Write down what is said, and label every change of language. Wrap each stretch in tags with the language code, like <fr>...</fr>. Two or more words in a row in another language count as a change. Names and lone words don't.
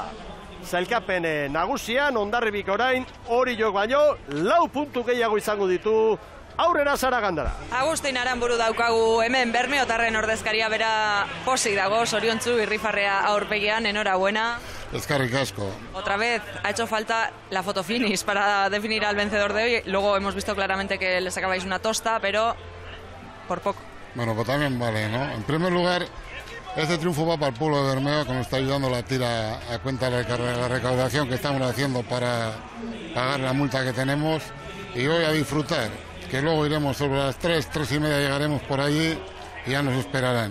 <eu>Sailkapen nagusian Hondarribik orain Oriok baino 4 puntu gehiago izango ditu. Aurrera Saragandara. Agustin Aranburu daukagu hemen Bermeotarren ordezkaria bera posik dago, zoriontzu irrifarrea aurpegian, enhorabuena. Eskerrik asko.</eu> <es>Otra vez ha hecho falta la foto finish para definir al vencedor de hoy. Luego hemos visto claramente que le sacabais una tosta, pero por poco. Bueno, pues también vale, ¿no? En primer lugar, este triunfo va para el pueblo de Bermeo, que nos está ayudando la tira a cuenta de la recaudación que estamos haciendo para pagar la multa que tenemos, y hoy a disfrutar, que luego iremos sobre las 3:30 llegaremos por allí y ya nos esperarán.</es>